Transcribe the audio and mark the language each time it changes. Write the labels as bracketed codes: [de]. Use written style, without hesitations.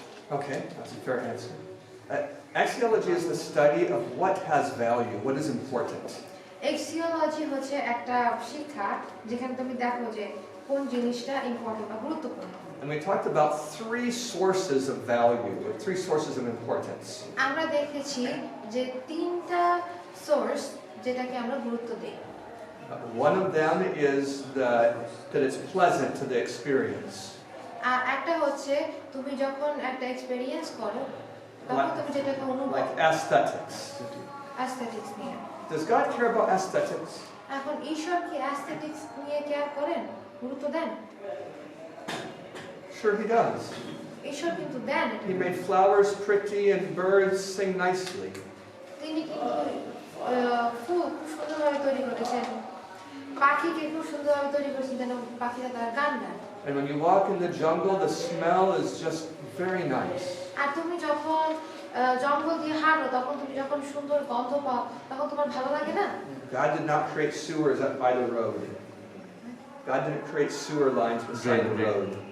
[en] Okay, that's a fair answer. Axiology is the study of what has value, what is important. [bn] অ্যাক্সিওলজি হচ্ছে একটা শিক্ষা যেখানে তুমি দেখো যে কোন জিনিসটা ইম্পর্টেন্ট বা গুরুত্বপূর্ণ [en] And we talked about three sources of value, or three sources of importance. [bn] আমরা দেখেছি যে তিনটা সোর্স যেটাকে আমরা গুরুত্ব দেই [en] One of them is that it's pleasant to the experience. [bn] আর একটা হচ্ছে তুমি যখন একটা এক্সপেরিয়েন্স করো তখন তুমি যেটাকে অনুভব [en] Like aesthetics. [bn] অ্যাস্থেটিক্স নিয়ে [en] Does God care about aesthetics? [bn] এখন ঈশ্বর কি অ্যাস্থেটিক্স নিয়ে কেয়ার করেন গুরুত্ব দেন [en] Sure he does. [bn] ঈশ্বর কিন্তু দেন এটা। [en] He made flowers pretty and birds sing nicely. [bn] তিনি কিন্তু ফুল খুব সুন্দরভাবে তৈরি করেছেন পাখিকে খুব সুন্দরভাবে তৈরি করেছেন যেন পাখিরা তার গান গায় [en] And when you walk in the jungle, the smell is just very nice. [bn] আর তুমি যখন জঙ্গল দিয়ে হাঁটো তখন তুমি যখন সুন্দর গন্ধ পাও তখন তোমার ভালো লাগে না [en] God did not create sewers up by the road. God didn't create sewer lines beside the road.